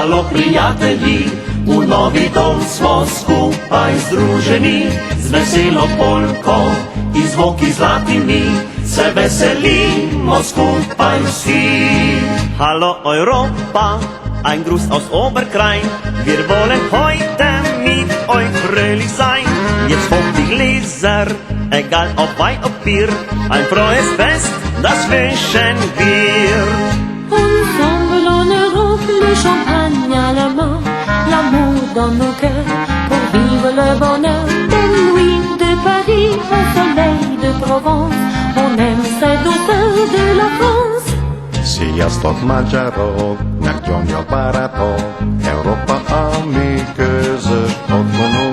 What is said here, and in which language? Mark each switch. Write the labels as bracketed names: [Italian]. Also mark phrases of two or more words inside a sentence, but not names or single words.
[Slovenian] prijatelji, v novi dom smo skupaj združeni, z veselo polko in zvoki zlatimi, se veselimo skupaj vsi. [German] Hallo Europa, ein Gruß aus Oberkrain, wir wollen heute mit euch fröhlich sein. Jetzt holt die Gläser, egal ob Wein ob Bier, ein frohes Fest, das wünschen wir. [French] Ensemble en Europe, le champagne à la main, l'amour dans nos cœurs, pour vivre le bonheur. Des nuits de Paris, au soleil de Provence, on aime cette douceur de la France. [Hungarian] Sziasztok magyarok, meggyomja barátok, Európa a mi közös otthonunk.